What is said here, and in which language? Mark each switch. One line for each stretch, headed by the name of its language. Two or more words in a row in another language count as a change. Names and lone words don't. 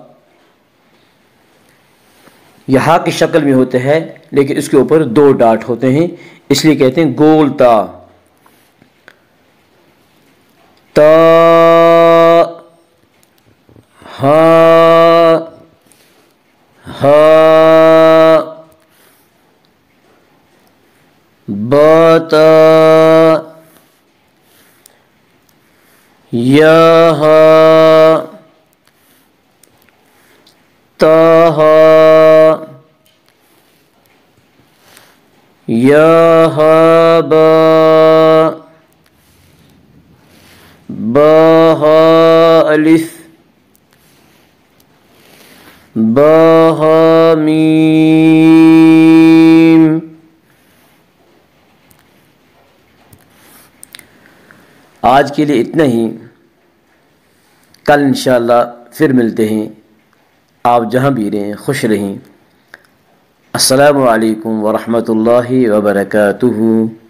Urdu: یہ ہا کی شکل میں ہوتے ہیں لیکن اس کے اوپر دو ڈاٹ ہوتے ہیں، اس لیے کہتے ہیں گول تا۔
Arabic: تا ہا ہا با تا یا ہا تا ہا یا ہا با با ہا الف با ہا میم۔
Urdu: آج کے لیے اتنا ہی، کل انشاءاللہ پھر ملتے ہیں۔ آپ جہاں بھی رہیں خوش رہیں۔
Arabic: السلام علیکم ورحمۃ اللہ وبرکاتہ۔